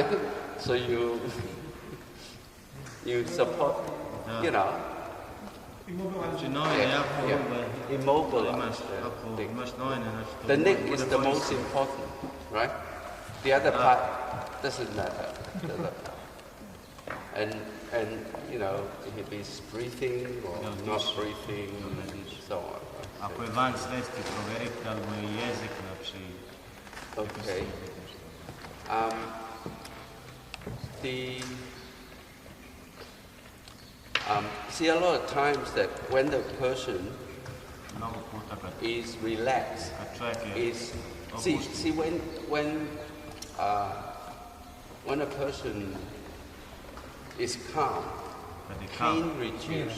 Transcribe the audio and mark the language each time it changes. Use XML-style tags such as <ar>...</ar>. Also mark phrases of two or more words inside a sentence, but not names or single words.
<en>So you support, immobilize the neck is the most important, right? The other part doesn't matter. And if he's breathing or not breathing, and so on.</en> <sr>Ako je van svesti, proverite da li mu je jezik,</sr> <en>Okay. See, a lot of times that when the person is relaxed, when a person is calm, pain reduces.</en>